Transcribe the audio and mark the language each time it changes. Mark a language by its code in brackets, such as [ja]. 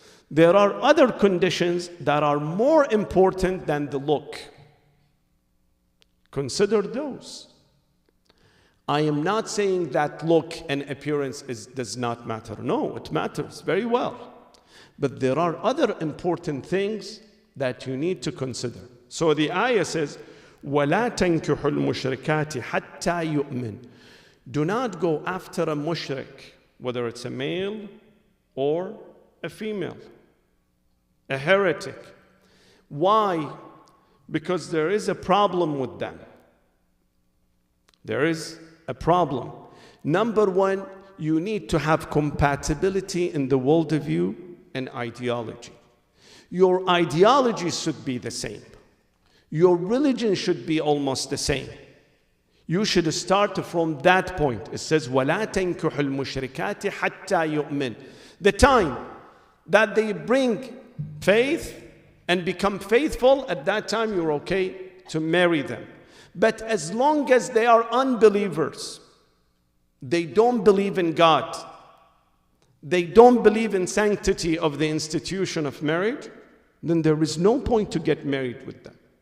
[en] There are other conditions that are more important than the look. Consider those. I am not saying that look and appearance does not matter. No, it matters very well. But there are other important things that you need to consider. So the ayah says, [ar] وَلَا تَنْكِحُ الْمُشْرِكَاتِ حَتَّى يُؤْمِنْ. [en] Do not go after a mushrik, whether it's a male or a female, a heretic. Why? Because there is a problem with them. There is a problem. Number one, you need to have compatibility in the worldview and ideology. Your ideology should be the same. Your religion should be almost the same. You should start from that point. It says, [ar] وَلَا تَنْكُحُ الْمُشْرِكَاتِ حَتَّى يُؤْمِنْ. [en] The time that they bring faith and become faithful, at that time you're okay to marry them. But as long as they are unbelievers, they don't believe in God, they don't believe in sanctity of the institution of marriage, then there is no point to get married with them.